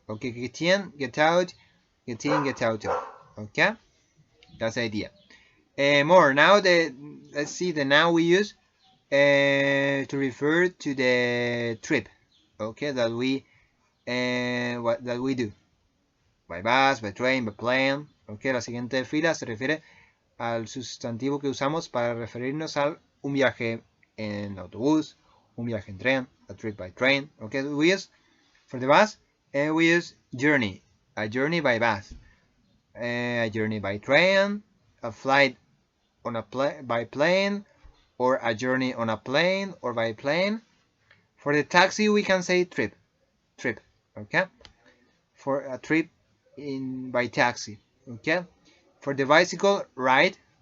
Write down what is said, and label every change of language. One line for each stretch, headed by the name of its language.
English: Okay, get in, get out, get in, get out of. Okay, that's the idea. More now. Let's see the noun we use to refer to the trip. Okay, that we do by bus, by train, by plane.
Spanish: Okay, la siguiente fila se refiere al sustantivo que usamos para referirnos a un viaje en autobús, un viaje en tren,
English: a trip by train. Okay, we use for the bus, we use journey, a journey by bus, a journey by train, a flight on by plane, or a journey on a plane or by plane. For the taxi, we can say trip. Okay, for a trip by taxi. Okay, for the bicycle, ride.